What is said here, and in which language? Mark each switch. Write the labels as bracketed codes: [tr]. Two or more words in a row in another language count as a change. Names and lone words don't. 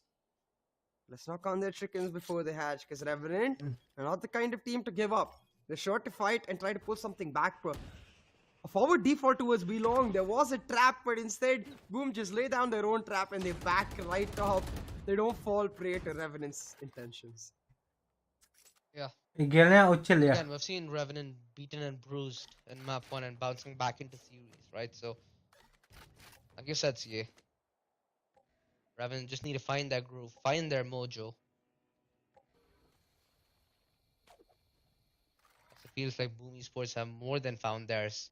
[en] Let's not count their chickens before they hatch, because Revenant are not the kind of team to give up. They're sure to fight and try to pull something back. But a forward default towards Belong. There was a trap, but instead, Boom just lay down their own trap and they back right up. They don't fall prey to Revenant's intentions. Yeah. [id] Igelnya Ucil ya. [en] Again, we've seen Revenant beaten and bruised in map 1 and bouncing back into series, right? So, like you said, CA, Revenant just need to find their groove, find their mojo. It feels like Boom Esports have more than found theirs.